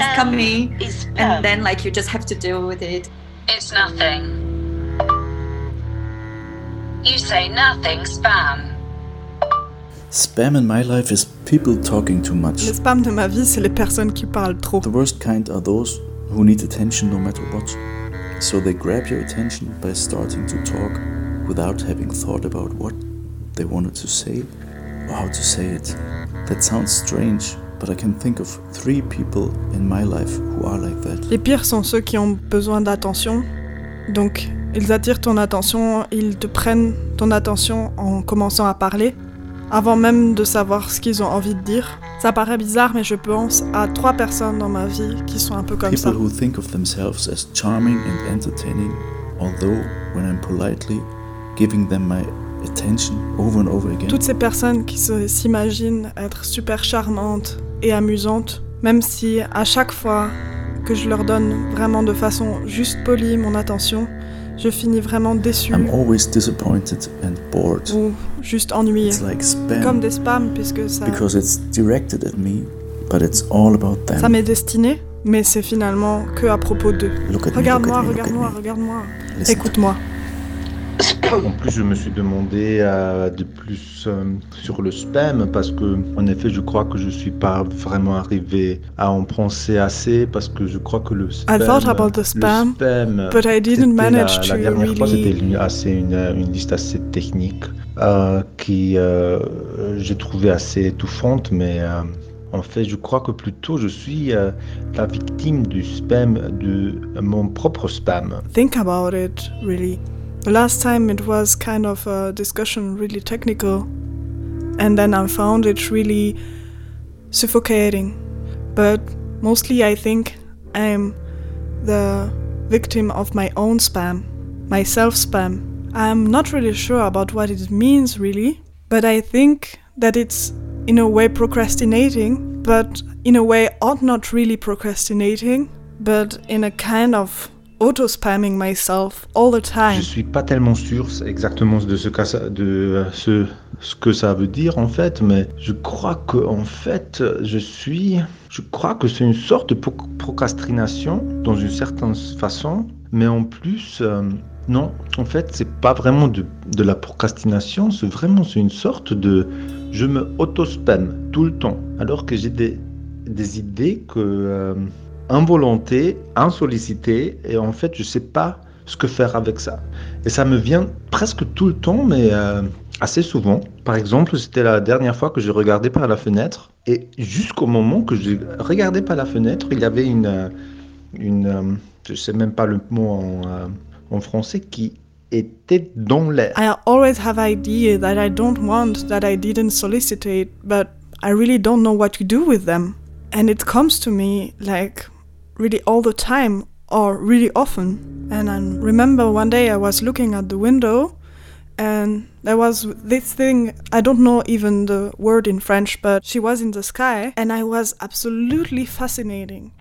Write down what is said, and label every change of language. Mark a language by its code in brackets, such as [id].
[en] is coming and then like you just have to deal with it. It's nothing. You say nothing, spam. Spam in my life is people talking too much. [fr] Le spam de ma vie, c'est les personnes qui parlent trop. [en] The worst kind are those who need attention no matter what. So they grab your attention by starting to talk without having thought about what they wanted to say or how to say it. That sounds strange, but I can think of three people in my life who are like that. [fr] Les pires sont ceux qui ont besoin d'attention. Donc, ils attirent ton attention, ils te prennent ton attention en commençant à parler, avant même de savoir ce qu'ils ont envie de dire. Ça paraît bizarre, mais je pense à trois personnes dans ma vie qui sont un peu comme [en] people [fr] ça. [en] People who think of themselves as charming and entertaining, although when I'm politely giving them my attention over and over again. [fr] Toutes ces personnes qui s'imaginent être super charmantes et amusantes, même si à chaque fois que je leur donne vraiment de façon juste polie mon attention, je finis vraiment déçue. [en] I'm always disappointed and bored. [fr] Ou juste ennuyée. [en] It's like spam. [fr] Comme des spams, puisque ça... [en] Because it's directed at me, but it's all about them. [fr] Ça m'est destiné, mais c'est finalement que à propos d'eux. Regarde-moi, regarde-moi, regarde-moi. Écoute-moi. En plus, je me suis demandé de plus sur le spam, parce que, en effet, je crois que je ne suis pas vraiment arrivé à en penser assez, parce que je crois que le spam... [en] I thought about the spam, but I didn't manage to really... [fr] La dernière fois, c'était une liste assez technique, j'ai trouvé assez étouffante, mais... En fait, je crois que plutôt je suis la victime du spam, de mon propre spam. [en] Think about it, really. The last time it was kind of a discussion, really technical, and then I found it really suffocating. But mostly I think I'm the victim of my own spam, my self-spam. I'm not really sure about what it means, really, but I think that it's in a way procrastinating, but in a way ought not really procrastinating, but in a kind of... auto-spamming myself all the time. [fr] Je suis pas tellement sûr exactement ce que ça veut dire en fait, mais je crois que en fait je crois que c'est une sorte de procrastination dans une certaine façon, mais en plus non, en fait c'est pas vraiment de la procrastination, c'est une sorte de je me auto-spam tout le temps, alors que j'ai des idées que involonté, insollicité, et en fait, je ne sais pas ce que faire avec ça. Et ça me vient presque tout le temps, mais assez souvent. Par exemple, c'était la dernière fois que je regardais par la fenêtre, et jusqu'au moment que je regardais par la fenêtre, il y avait je ne sais même pas le mot en français, qui était dans l'air. [en] I always have ideas that I don't want, that I didn't solicit, but I really don't know what to do with them. And it comes to me like really all the time or really often. And I remember one day I was looking at the window and there was this thing, I don't know even the word in French, but she was in the sky and I was absolutely fascinating.